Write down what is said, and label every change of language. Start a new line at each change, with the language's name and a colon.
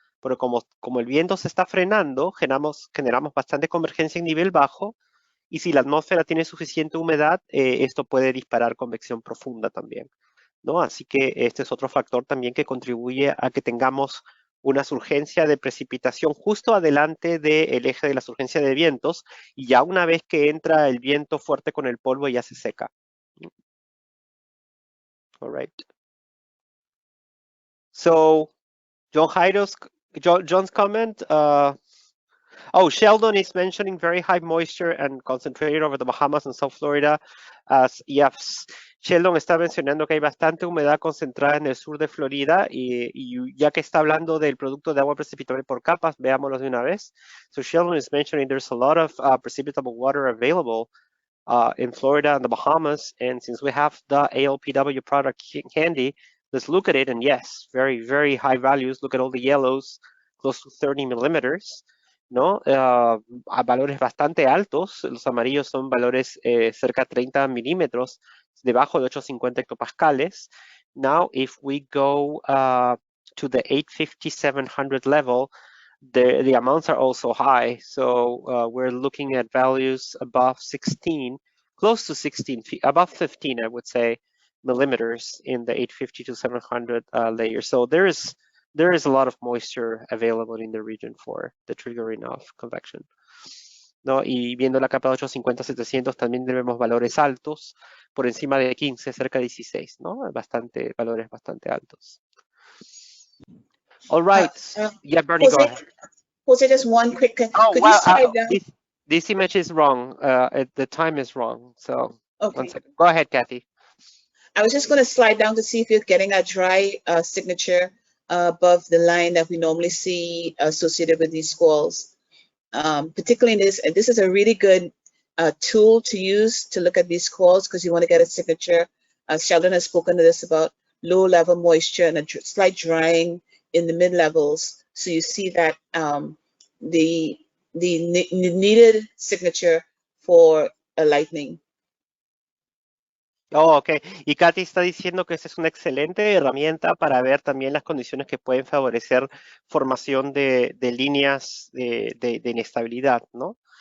Spanish: Porque como el viento se está frenando, generamos bastante convergencia en nivel bajo, y si la atmósfera tiene suficiente humedad, esto puede disparar convección profunda también, ¿no? Así que este es otro factor también que contribuye a que tengamos una surgencia de precipitación justo adelante del eje de la surgencia de vientos, y ya una vez que entra el viento fuerte con el polvo ya se seca.
English: All right. So, John's comment, Sheldon is mentioning very high moisture and concentrated over the Bahamas and South Florida.
Spanish: Yes, Sheldon está mencionando que hay bastante humedad concentrada en el sur de Florida, y ya que está hablando del producto de agua precipitable por capas, veámoslo de una vez.
English: So Sheldon is mentioning there's a lot of precipitable water available in Florida and the Bahamas, and since we have the ALPW product handy, let's look at it. And yes, very, very high values. Look at all the yellows, close to 30 millimeters,
Spanish: ¿no? A valores bastante altos. Los amarillos son valores cerca de 30 milímetros, debajo de 850 hectopascales.
English: Now, if we go to the 850-700 level, the amounts are also high. So we're looking at values above 16, close to 16, above 15, I would say, millimeters in the 850 to 700 layer. So there is a lot of moisture available in the region for the triggering of convection,
Spanish: ¿no? Y viendo la capa de 850-700 también tenemos valores altos, por encima de 15, cerca de 16, ¿no? Valores bastante altos.
English: All right. Yeah,
Spanish: Bernie,
English: Jose, go ahead. Jose, just one quick. Could well, you slide down? This image is wrong. The time is wrong. So Okay. 1 second. Go ahead, Kathy. I was just going to slide down to see if you're getting a dry signature above the line that we normally see associated with these squalls. Particularly in this is a really good tool to use to look at these squalls, because you want to get a signature. Sheldon has spoken to this about low level moisture and a slight drying in the mid levels. So you see that the needed signature for a lightning. Oh, ok.
Spanish: Y Katy está diciendo que esa es una excelente herramienta para ver también las condiciones que pueden favorecer formación de líneas de inestabilidad, ¿no?